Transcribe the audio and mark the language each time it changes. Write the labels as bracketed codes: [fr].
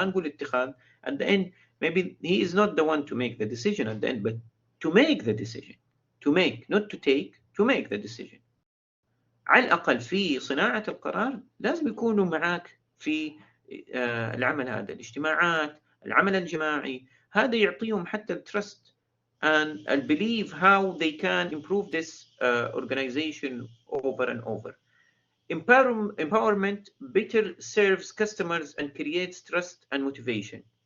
[ar] ما نقول اتخاذ [en] at the end, maybe he is not the one to make the decision at the end, but to make the decision. To make, not to take, to make the decision. [ar] على الأقل في صناعة القرار لازم يكونوا معاك في العمل هذا، الاجتماعات، العمل الجماعي. هذا يعطيهم حتى الترست [en] and believe how they can improve this organization over and over. Empowerment better serves customers and creates trust and motivation.